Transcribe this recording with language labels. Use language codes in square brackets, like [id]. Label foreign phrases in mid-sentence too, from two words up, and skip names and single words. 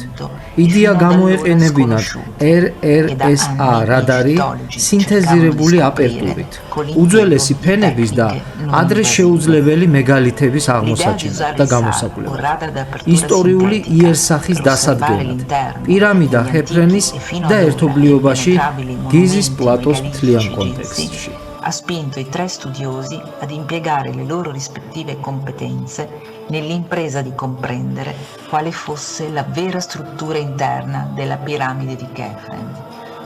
[ka] იდეა გამოეყენებინათ RRSA რადარი სინთეზირებული აპერტურით, უძველესი ფენების და ადრე შეუძლებელი მეგალითების აღმოსაჩენად და გამოსაკვლევად, ისტორიული იერსახის დასადგენად, პირამიდა ხეფრენის და ერთობლიობაში გიზის პლატოს მთლიან კონტექსტში. [it] Ha spinto i 3 studiosi ad impiegare le loro rispettive competenze nell'impresa di comprendere quale fosse la vera struttura interna della piramide di Kefren.